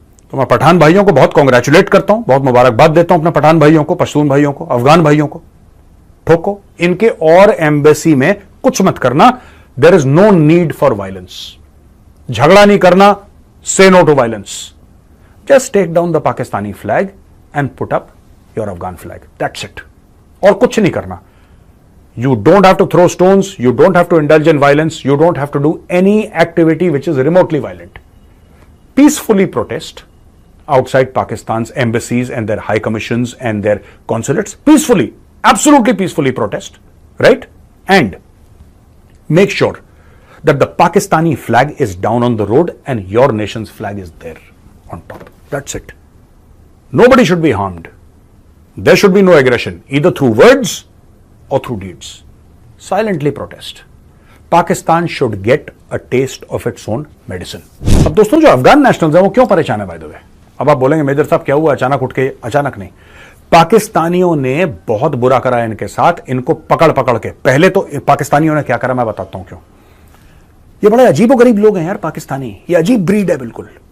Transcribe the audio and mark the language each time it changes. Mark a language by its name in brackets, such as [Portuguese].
[Hindi] तो मैं पठान भाइयों को बहुत कॉन्ग्रेचुलेट करता हूं, बहुत मुबारकबाद देता हूं अपने पठान भाइयों को, पश्तून भाइयों को, अफगान भाइयों को। ठोको इनके, और एम्बेसी में कुछ मत करना। [English] There is no need for violence. [Hindi] झगड़ा नहीं करना, [English] Say no to violence. Just take down the Pakistani flag and put up your Afghan flag. That's it. [Hindi] और कुछ नहीं करना। [English] You don't have to throw stones. You don't have to indulge in violence. You don't have to do any activity which is remotely violent. Peacefully protest outside Pakistan's embassies and their high commissions and their consulates. Peacefully, absolutely peacefully protest, right? And make sure that the Pakistani flag is down on the road and your nation's flag is there on top. That's it. Nobody should be harmed. There should be no aggression, either through words or through deeds. Silently protest. Pakistan should get a taste of its own medicine. [Hindi] अब दोस्तों जो Afghan nationals हैं वो क्यों परेशान है [English] By the way? [Hindi] अब आप बोलेंगे मेजर साहब क्या हुआ अचानक उठ के? अचानक नहीं, पाकिस्तानियों ने बहुत बुरा करा इनके साथ, इनको पकड़ पकड़ के। पहले तो पाकिस्तानियों ने क्या करा मैं बताता हूं क्यों। ये बड़े अजीबोगरीब लोग हैं यार पाकिस्तानी, ये अजीब ब्रीड है बिल्कुल।